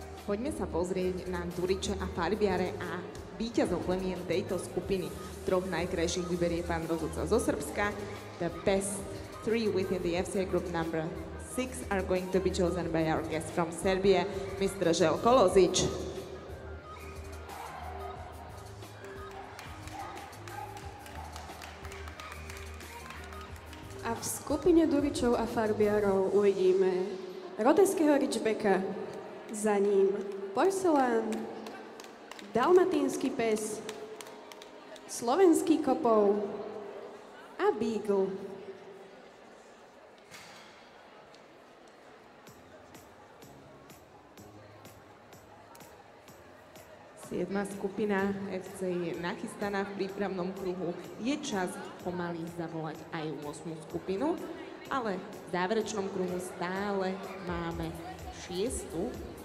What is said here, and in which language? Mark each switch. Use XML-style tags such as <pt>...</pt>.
<sk>Poďme sa pozrieť na Duriče a farbiare a víťazov plemien tejto skupiny. Troch najkrajších vyberie pán rozhodca zo Srbska.</sk> <en>The best three within the FCA group number 6 are going to be chosen by our guest from Serbia, Mr. Željko Lozić.</en> <sk>A v skupine Duričov a farbiarov uvidíme rodeského ridgebacka, za ním porcelán, dalmatínsky pes, slovenský kopov a beagle. Siedma skupina FC je nachystaná v prípravnom kruhu. Je čas pomaly zavolať aj 8. skupinu, ale v záverečnom kruhu stále máme 6.</sk>